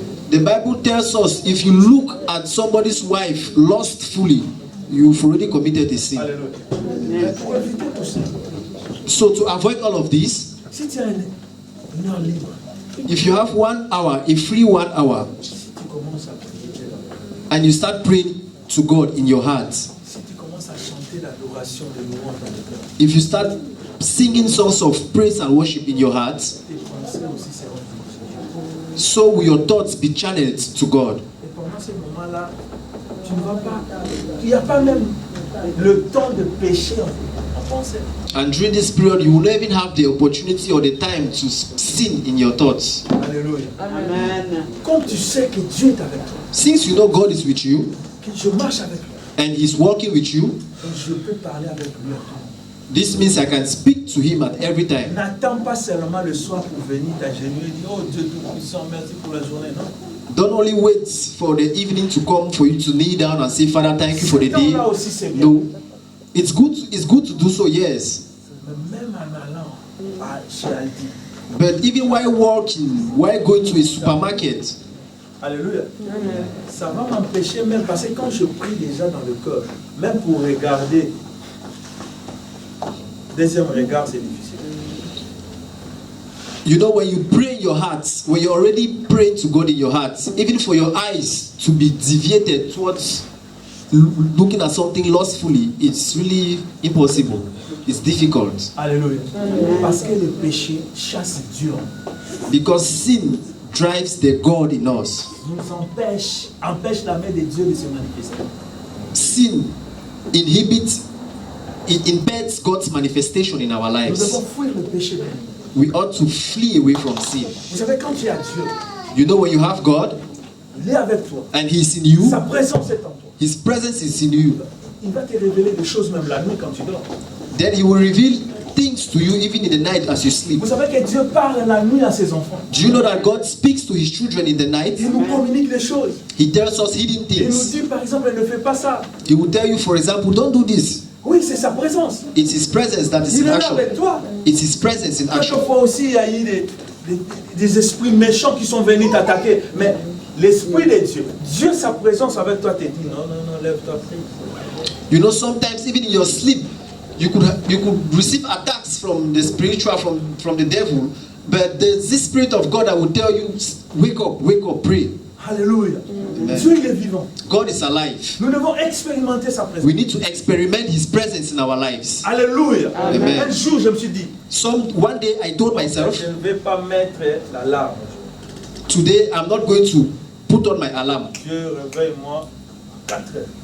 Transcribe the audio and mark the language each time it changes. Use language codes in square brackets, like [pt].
[en] the Bible tells us, if you look at somebody's wife lustfully, you've already committed a sin. [fr] Alléluia. Mais pour éviter tout ça, [en] So to avoid all of this, [fr] si tu as une heure libre, [en] if you have 1 hour, a free 1 hour, [fr] si tu commences à prier Dieu, [en] and you start praying to God in your heart, [fr] si tu commences à chanter l'adoration de louange dans le cœur, [en] if you start singing songs of praise and worship in your heart, [fr] tes pensées aussi seront dirigées. [en] so will your thoughts be channeled to God. [fr] Et pendant ce moment-là, tu ne vas pas, il n'y a pas même le temps de pécher en pensée. [en] And during this period, you will not even have the opportunity or the time to sin in your thoughts. [fr] Alléluia. Amen. Comme tu sais que Dieu est avec toi, [en] Since you know God is with you [fr] que je marche avec lui, [en] and He's working with you, [fr] et je peux parler avec lui. [en] this means I can speak to Him at every time. [fr] N'attends pas seulement le soir pour venir t'agenouiller et dire oh Dieu Tout-Puissant, merci pour la journée. Non. [en] Don't only wait for the evening to come for you to kneel down and say, Father, thank you for the day. [fr] Là aussi, c'est bien. [en] No, it's good to do so, yes. [fr] Mais même en allant chez Aldi, [en] But even while walking, while going to a supermarket, [fr] alléluia, ça va m'empêcher même parce que quand je prie déjà dans le cœur, même pour regarder, deuxième regard c'est difficile. [en] you know, when you pray in your heart, when you're already praying to God in your heart, even for your eyes to be deviated towards looking at something lustfully, it's really impossible. It's difficult. [fr] Alléluia. Parce que le péché chasse Dieu. [en] Because sin drives the God in us. [fr] Nous empêche la main de Dieu de se manifester. [en] sin inhibits, it impeds God's manifestation in our [fr] Nous [en] lives. [fr] devons fuir le péché. [en] We ought to flee away from sin. [fr] Vous savez, quand tu as Dieu, [en] You know, when you have God [fr] il est avec toi. [en] and He is in you, [fr] Sa présence est en toi. [en] His presence is in you, [fr] Il va te révéler des choses même la nuit quand tu dors. [en] then He will reveal things to you even in the night as you sleep. [fr] Vous savez que Dieu parle la nuit à ses enfants. [en] Do you know that God speaks to His children in the night? [fr] Il nous communique des choses. [en] He tells us hidden [fr] Il nous [en] things. [fr] dit par exemple, ne fais pas ça. [en] He will tell you, for example, don't do this. [fr] Oui, c'est sa présence. [en] It's His presence that is [fr] Il [en] in [fr] est là [en] action. [fr] avec toi. [en] It's His presence in action. [fr] Quelquefois aussi, il y a eu des esprits méchants qui sont venus t'attaquer. Mais l'esprit de Dieu, Dieu, sa présence avec toi te dit, non, non, non, lève-toi, prie. [en] You know, sometimes even in your sleep, you could receive attacks from the spiritual, from the devil, but there's this Spirit of God that will tell you, wake up, pray. [fr] Alléluia. [en] Amen. [fr] Dieu, il est vivant. [en] God is alive. [fr] Nous devons expérimenter sa présence. [en] We need to experiment His presence in our lives. [fr] Alléluia. [en] Amen. [fr] Un jour, je me suis dit, [en] One day I told myself, [fr] je ne vais pas mettre l'alarme. [en] today I'm not going to put on my alarm. [fr] Dieu, réveille-moi 4 heures.